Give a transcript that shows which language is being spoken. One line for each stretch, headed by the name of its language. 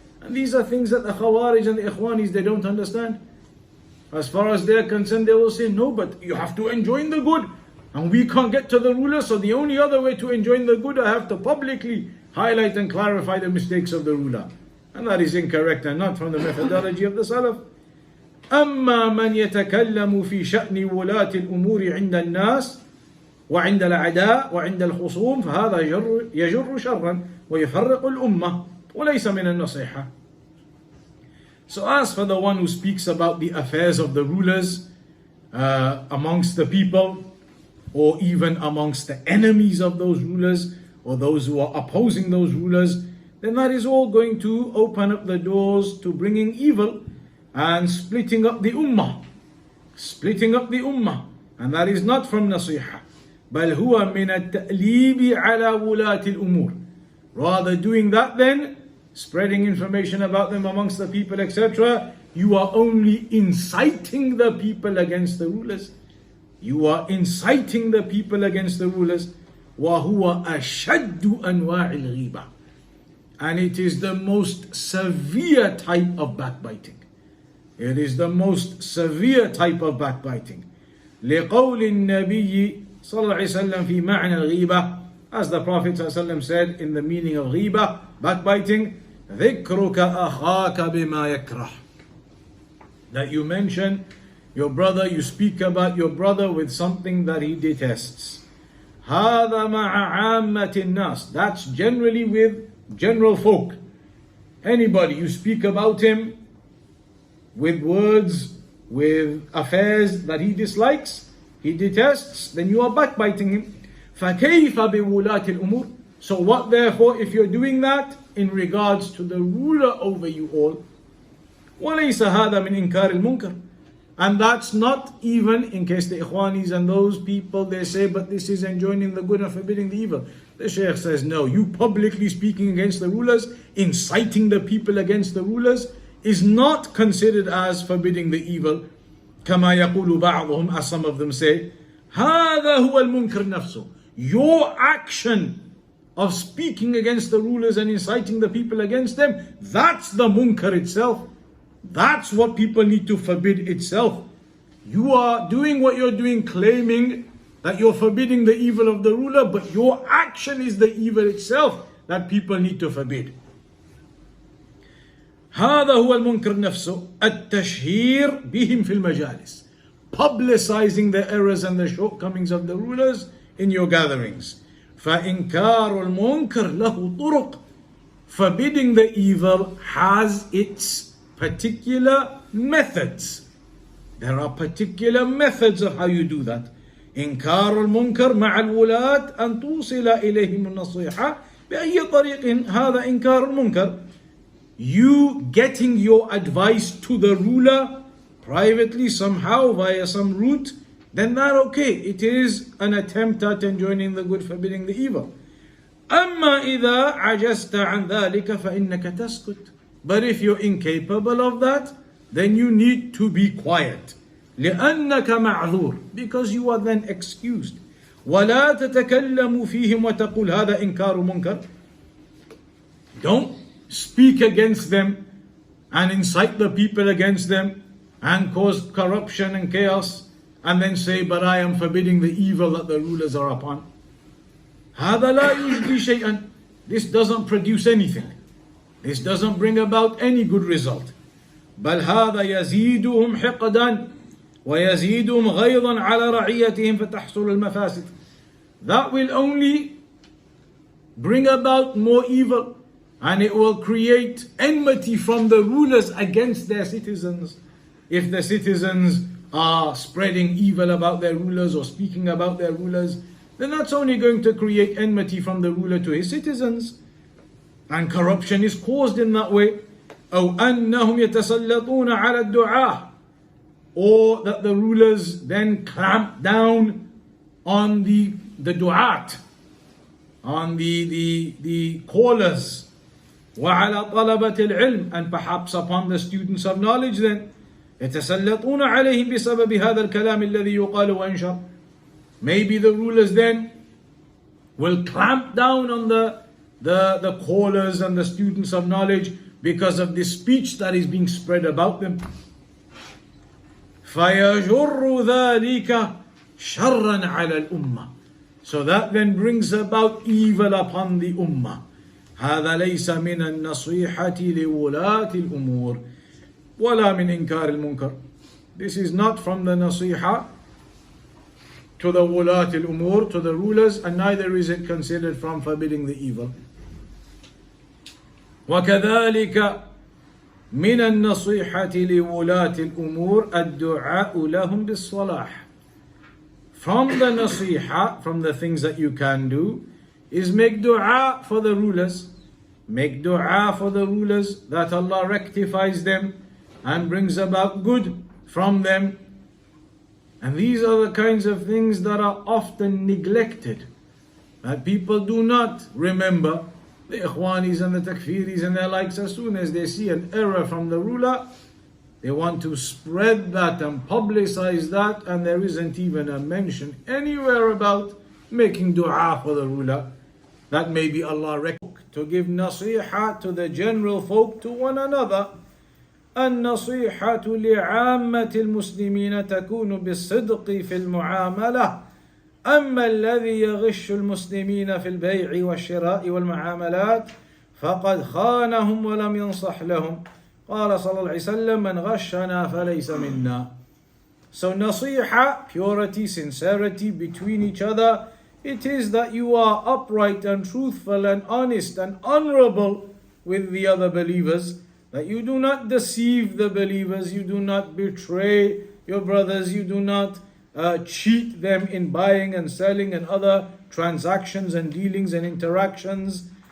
English: And these are things that the Khawarij and the Ikhwanis, they don't understand. As far as they're concerned, they will say, no, but you have to enjoin the good. And we can't get to the ruler, so the only other way to enjoin the good, I have to publicly highlight and clarify the mistakes of the ruler. And that is incorrect and not from the methodology of the Salaf.
Arabic: أما من يتكلم في شأن ولاة الأمور عند الناس وعند الأعداء وعند الخصوم فهذا يجر شرا ويفرق الأمة وليس من النصيحة.
English: So as for the one who speaks about the affairs of the rulers amongst the people, or even amongst the enemies of those rulers, or those who are opposing those rulers, then that is all going to open up the doors to bringing evil and splitting up the ummah. Splitting up the ummah. And that is not from nasiha.
Arabic: بل هو من التأليب على ولاة الأمور.
English: Rather doing that then, spreading information about them amongst the people, etc., you are only inciting the people against the rulers. You are inciting the people against the rulers.
Arabic: وهو أشد أنواع الغيبة.
English: And it is the most severe type of backbiting. It is the most severe type of backbiting.
Arabic: لقول النبي صلى الله عليه وسلم في معنى الغيبة,
English: as the Prophet صلى الله عليه وسلم said in the meaning of غيبة, backbiting,
Arabic: ذكرك أخاك بما يكره.
English: That you mention your brother, you speak about your brother with something that he detests.
Arabic: هذا مع عامة الناس.
English: That's generally with general folk. Anybody, you speak about him with words, with affairs that he dislikes, he detests, then you are backbiting him.
Arabic: فَكَيْفَ بِوُلَاةِ الْأُمُورِ.
English: So what therefore if you're doing that in regards to the ruler over you all?
Arabic: وَلَيْسَ هَذَا مِنْ إِنْكَارِ الْمُنْكَرِ.
English: And that's not even, in case the Ikhwanis and those people, they say, but this is enjoining the good and forbidding the evil. The Shaykh says, no, you publicly speaking against the rulers, inciting the people against the rulers, is not considered as forbidding the evil.
Arabic: كما يقول بعضهم,
English: as some of them say,
Arabic: هذا هو المنكر نفسه.
English: Your action of speaking against the rulers and inciting the people against them, that's the munkar itself. That's what people need to forbid itself. You are doing what you're doing, claiming that you're forbidding the evil of the ruler, but your action is the evil itself that people need to forbid.
Arabic: هذا هو المنكر نفسه التشهير بهم في المجالس.
English: Publicizing the errors and the shortcomings of the rulers in your gatherings.
Arabic: فإنكار المنكر له طرق.
English: Forbidding the evil has its particular methods. There are particular methods of how you do that.
Arabic: إنكار المنكر مع الولاة أن توصل إليهم النصيحة بأي طريق. هذا إنكار المنكر.
English: You getting your advice to the ruler privately somehow via some route, then that okay. It is an attempt at enjoining the good, forbidding the evil.
Arabic: أما إذا عجزت عن ذلك فإنك تسكت.
English: But if you're incapable of that, then you need to be quiet.
Arabic: لأنك معذور.
English: Because you are then excused.
Arabic: ولا تتكلم فيهم وتقول هذا إنكار منكر.
English: Don't speak against them and incite the people against them and cause corruption and chaos and then say, but I am forbidding the evil that the rulers are upon.
Arabic: هذا لا يجدي شيئا.
English: This doesn't produce anything. This doesn't bring about any good result.
Arabic: بل هذا يزيدهم حقدا ويزيدهم غيظا على رعيتهم فتحصل المفاسد.
English: That will only bring about more evil, and it will create enmity from the rulers against their citizens. If the citizens are spreading evil about their rulers or speaking about their rulers, then that's only going to create enmity from the ruler to his citizens. And corruption is caused in that way.
Arabic: أو أنهم يتسلطون على الدعاة.
English: Or that the rulers then clamp down on the du'at, on the callers.
Arabic: وعلى طلبة العلم,
English: and perhaps upon the students of knowledge then.
Arabic: يتسلطون عليهم بسبب هذا الكلام الذي يقال وينشر.
English: Maybe the rulers then will clamp down on the callers and the students of knowledge because of this speech that is being spread about them.
Arabic: فيجر ذلك شرا على الأمة.
English: So that then brings about evil upon the ummah.
Arabic: هذا ليس من النصيحة لولاة الأمور ولا من إنكار المنكر.
English: This is not from the nasiha to the wulat al-umur, to the rulers, and neither is it considered from forbidding the evil.
Arabic: وكذلك من النصيحة لولاة الأمور الدعاء لهم بالصلاح.
English: From the nasiha, from the things that you can do, is make dua for the rulers. Make dua for the rulers that Allah rectifies them and brings about good from them. And these are the kinds of things that are often neglected, that people do not remember. The Ikhwanis and the Takfiris and their likes, as soon as they see an error from the ruler, they want to spread that and publicize that, and there isn't even a mention anywhere about making dua for the ruler, that maybe Allah to give nasiha to the general folk, to one another.
Arabic: النصيحة لعامة المسلمين تكون بالصدق في المعاملة، أما الذي يغش المسلمين في البيع والشراء والمعاملات فقد خانهم ولم ينصح لهم، قال صلى الله عليه وسلم من غشنا فليس منا.
English: So nasiha, purity, sincerity between each other, it is that you are upright and truthful and honest and honorable with the other believers, that you do not deceive the believers, you do not betray your brothers, you do not cheat them in buying and selling and other transactions and dealings and interactions.